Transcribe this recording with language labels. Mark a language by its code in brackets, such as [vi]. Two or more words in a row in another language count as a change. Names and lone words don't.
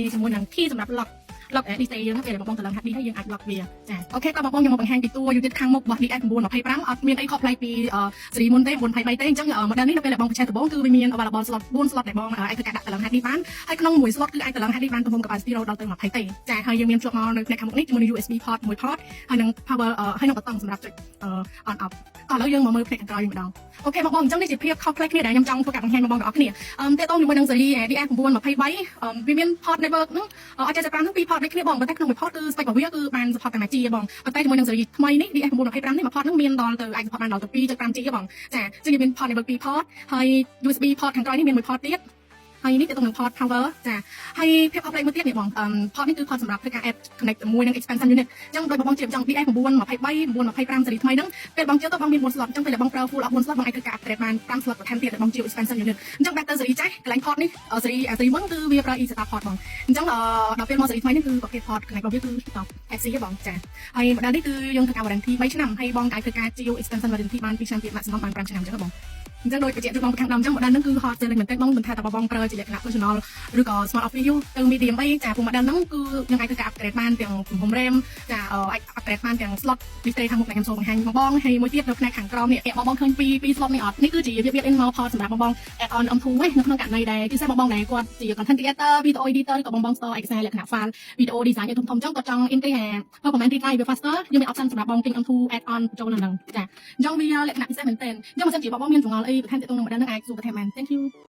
[km] ជាមួយនឹង key សម្រាប់ [en] lock display [km] យើងពេលបងតឡងហាត់នេះហើយយើងអាច lock វាចាអូខេតើបងខ្ញុំមកបង្ហាញពីតួ unit ខាងមុខរបស់ VS925 អត់មានអីខុសប្លែកពីស៊េរីមុនទេ923ទេអញ្ចឹង model នេះនៅពេលដែលបងបញ្ឆេះដំបូងគឺវាមាន [en] available slot 4 slot [km] ដែលបងអាចធ្វើការដាក់តឡងហាត់នេះបានហើយក្នុងមួយ slot គឺអាចតឡងហាត់នេះបានទំហំ capacity រហូតដល់ទៅ20ទេចាហើយយើងមានជាប់មកនៅផ្នែកខាងមុខនេះជាមួយនឹង [en] USB port [km] មួយ port ហើយនឹង power ហើយនឹងប៊ូតុងសម្រាប់ចុច [en] on off [km] ឥឡូវយើងមកមើលផ្នែកខាងក្រោយវិញម្ដងអូខេបងអញ្ចឹងនេះជាភាព ខុសប្លែកគ្នាដែលខ្ញុំចង់ធ្វើការបង្ហាញបងប្អូនទាំងអស់គ្នាតើតោះជាមួយនឹងស៊េរី VS923 វាមាន [en] port network [km] ហ្នឹងអាចចែក5ហ្នឹងពីរ port ដូចគ្នាបងប៉ុន្តែក្នុងមួយ port គឺ spec របស់វាគឺបាន support តែ 1G បងប៉ុន្តែជាមួយនឹងស៊េរីថ្មីនេះ VS925 នេះមួយ port ហ្នឹងមានដល់ទៅអាច support បានដល់ទៅ 2.5G បងចាជាងវាមាន [en] port network 2 port [km] ហើយ [en] USB port [km] ខាងក្រោយនេះមានមួយ port ទៀតហើយនេះទៅនឹង [en] port power [km] ចាហើយភាពខុសប្លែកមួយទៀតនេះបង port នេះគឺ port សម្រាប់ធ្វើការ [en] add connect [km] ជាមួយនឹង [en] expansion unit [km] អញ្ចឹងដោយបងជាចង់ VS923 925ស៊េរីថ្មីហ្នឹងពេលបងជឿទៅបងមាន4 slot អញ្ចឹងពេលបងប្រើ [en] full of 4 slot [km] បងអាចធ្វើការ upgrade បាន5 slot បន្ថែមទៀតដែលបងជា [en] expansion unit [km] អញ្ចឹង better ស៊េរីចា ស់កន្លែង port នេះស៊េរីមុនគឺវាប្រើ [en] eSATA port [km] បងអញ្ចឹងដល់ពេលមកស៊េរីថ្មីនេះគឺប្រភេទ port កន្លែងរបស់វាគឺ FC ទេបងចាហើយ model នេះគឺយើងធ្វើការ warranty 3ឆ្នាំហើយបងអាចធ្វើការជា [en] expansion warranty [km] បាន 2ឆ្នាំទៀត maximum បាន5ឆ្នាំអញ្ចឹងបងអញ្ចឹងដូចបញ្ជាក់ជូនបងខាងដើមអញ្ចឹង model ហ្នឹងគឺ [en] hot selling [km] មែនទែនបងមិនថាតើបងប្រើជាលក្ខណៈ personal ឬក៏ [en] smart office use [km] ទៅ medium អីចាពួក model ហ្នឹងគឺយើងអាចធ្វើការ upgrade បានទាំងទំហំ RAM ចាអាច upgrade បានទាំង [en] slot display [km] ខាងមុខដែលខ្ញុំសូមបង្ហាញបងហើយមួយទៀតនៅផ្នែកខាងក្រោមនេះបងឃើញពី slot នេះអត់នេះគឺជាវា [en] built in [km] មក port សម្រាប់បង [en] add on M2 [km] ឯនៅក្នុងករណីដែលពិសេសបងដែលគាត់ជា [en] content creator video editor [km] ឬក៏បង store ឯកសារលក្ខណៈ [en] file video design [km] ឲ្យធំៗអញ្ចឹងគាត់ចង់ [en] integrate performance read write [km] វា faster យើងមាន option សម្រាប់បងទិញ [en] M2 add on [km] បញ្ចូលនៅហ្នឹងចាអញ្ចឹងវាលក្ខណៈពិសេសមែនទែនអញ្ចឹងបើសិនជាបងមានចង្អល់អីបន្ថែមទៅក្នុង model ហ្នឹងអាចសួរបន្ថែមបាន [en] thank you